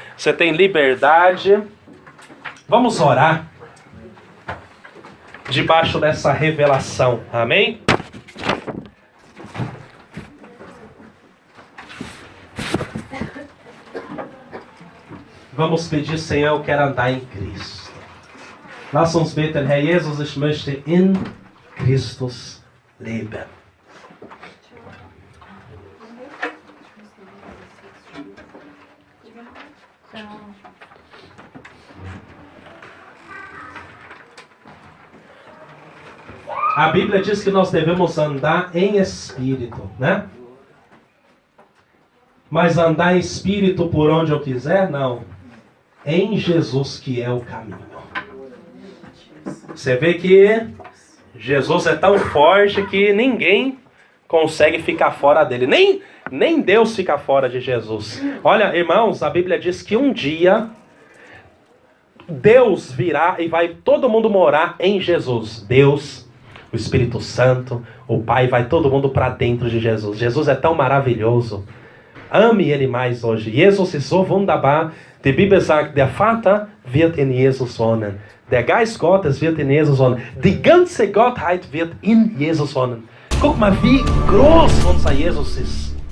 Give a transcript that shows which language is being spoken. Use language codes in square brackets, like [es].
[pt] Você tem liberdade. Vamos orar debaixo dessa revelação. Amém? Vamos pedir, Senhor, eu quero andar em Cristo. [de] Lass uns beten, Herr Jesus, ich möchte in Christus leben. [pt] A Bíblia diz que nós devemos andar em espírito, né? Mas andar em espírito por onde eu quiser? Não. Em Jesus que é o caminho. Você vê que Jesus é tão forte que ninguém consegue ficar fora dele. Nem Deus fica fora de Jesus. Olha, irmãos, a Bíblia diz que um dia Deus virá e vai todo mundo morar em Jesus. Deus, o Espírito Santo, o Pai, vai todo mundo para dentro de Jesus. Jesus é tão maravilhoso. Ame Ele mais hoje. [de] Jesus ist so wunderbar. Die Bibel sagt, der Vater wird in Jesus wohnen. Der Geist Gottes wird in Jesus wohnen. Die ganze Gottheit wird in Jesus wohnen. Guck mal, wie groß unser Jesus ist.